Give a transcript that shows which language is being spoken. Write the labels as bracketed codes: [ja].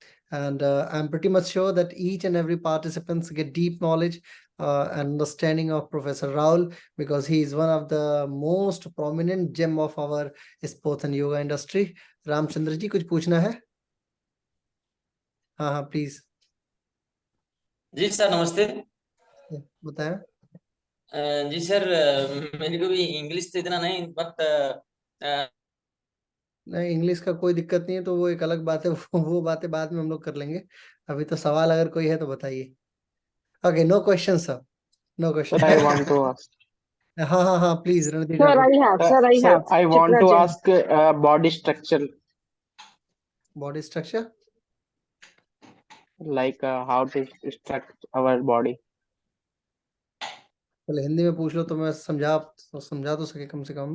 [en] And I'm pretty much sure that each and every participants get deep knowledge and understanding of Professor Raul, because he is one of the most prominent gem of our sports and yoga industry. [hi] Ramchandra ji, कुछ पूछना है? हाँ हाँ please. Ji sir नमस्ते. बताएं. जी sir, मेरे को भी इंग्लिश तो इतना नहीं, बट नहीं, इंग्लिश का कोई दिक्कत नहीं है, तो वो एक अलग बात है. वो बातें बाद में हम लोग कर लेंगे. अभी तो सवाल अगर कोई है तो बताइए. [en] Okay, no question sir, no question. I want to ask. [hi] हाँ हाँ हाँ please Randeep. [en] Sir, I want to ask body structure. Body structure? Like how to structure our body. [hi] पहले हिंदी में पूछ लो तो मैं समझा तो सके कम से कम.